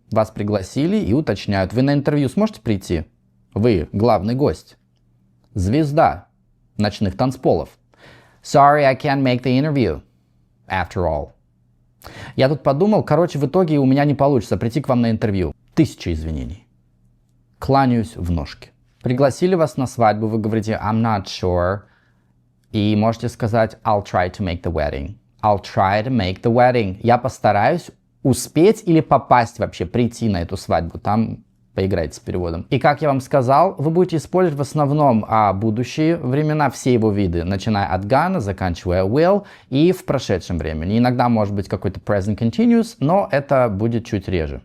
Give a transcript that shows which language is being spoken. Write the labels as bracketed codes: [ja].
[ru] Вас пригласили и уточняют. Вы на интервью сможете прийти? Вы главный гость. Звезда ночных танцполов. [en] Sorry, I can't make the interview. After all. [ru] Я тут подумал, в итоге у меня не получится прийти к вам на интервью. 1000 извинений. Кланяюсь в ножки. Пригласили вас на свадьбу, вы говорите [en] I'm not sure. [ru] И можете сказать [en] I'll try to make the wedding. I'll try to make the wedding. [ru] Я постараюсь успеть или попасть вообще, прийти на эту свадьбу. Там поиграйте с переводом. И как я вам сказал, вы будете использовать в основном будущие времена, все его виды, начиная от gonna, заканчивая will, и в прошедшем времени. Иногда может быть какой-то present continuous, но это будет чуть реже.